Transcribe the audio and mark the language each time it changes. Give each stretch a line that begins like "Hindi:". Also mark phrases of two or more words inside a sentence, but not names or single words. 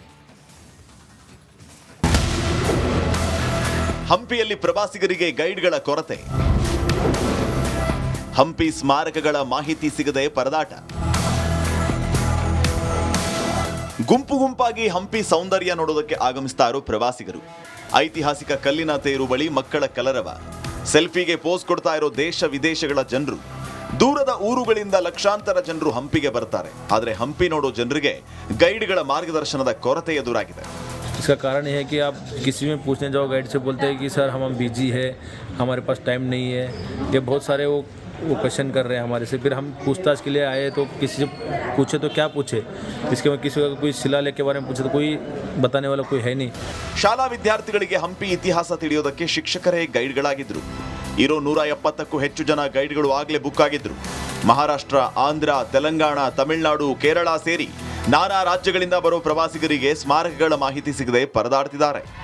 Kannada: ಹಂಪಿಯಲ್ಲಿ ಪ್ರವಾಸಿಗರಿಗೆ ಗೈಡ್ಗಳ ಕೊರತೆ, ಹಂಪಿ ಸ್ಮಾರಕಗಳ ಮಾಹಿತಿ ಸಿಗದೆ ಪರದಾಟ, ಗುಂಪಾಗಿ ಹಂಪಿ ಸೌಂದರ್ಯ ನೋಡೋದಕ್ಕೆ ಆಗಮಿಸ್ತಾ ಇರೋ ಪ್ರವಾಸಿಗರು, ಐತಿಹಾಸಿಕ ಕಲ್ಲಿನ ತೇರು ಬಳಿ ಮಕ್ಕಳ ಕಲರವ, ಸೆಲ್ಫಿಗೆ ಪೋಸ್ ಕೊಡ್ತಾ ಇರೋ ದೇಶ ವಿದೇಶಗಳ ಜನರು, ದೂರದ ಊರುಗಳಿಂದ ಲಕ್ಷಾಂತರ ಜನರು ಹಂಪಿಗೆ ಬರ್ತಾರೆ. ಆದರೆ ಹಂಪಿ ನೋಡೋ ಜನರಿಗೆ ಗೈಡ್ಗಳ ಮಾರ್ಗದರ್ಶನದ ಕೊರತೆ ಎದುರಾಗಿದೆ.
Hindi: इसका कारण यह है कि आप किसी में पूछने जाओ, गाइड से बोलते हैं कि सर हम बिजी है, हमारे पास टाइम नहीं है. ये बहुत सारे वो क्वेश्चन कर रहे हैं हमारे से. फिर हम पूछताछ के लिए आए तो किसी से पूछे तो क्या पूछे, इसके में किसी का कोई शिलालेख के बारे में पूछे तो कोई बताने वाला कोई है नहीं.
Kannada: ಶಾಲಾ ವಿದ್ಯಾರ್ಥಿಗಳಿಗೆ ಹಂಪಿ ಇತಿಹಾಸ ತಿಳಿಯೋದಕ್ಕೆ ಶಿಕ್ಷಕರೇ ಗೈಡ್ಗಳಾಗಿದ್ರು. ಇರೋ 170ಕ್ಕೂ ಹೆಚ್ಚು ಜನ ಗೈಡ್ಗಳು ಆಗಲೇ ಬುಕ್ ಆಗಿದ್ರು. ಮಹಾರಾಷ್ಟ್ರ, ಆಂಧ್ರ, ತೆಲಂಗಾಣ, ತಮಿಳುನಾಡು, ಕೇರಳ ಸೇರಿ ನಾನಾ ರಾಜ್ಯಗಳಿಂದ ಬರೋ ಪ್ರವಾಸಿಗರಿಗೆ ಸ್ಮಾರಕಗಳ ಮಾಹಿತಿ ಸಿಗದೆ ಪರದಾಡ್ತಿದ್ದಾರೆ.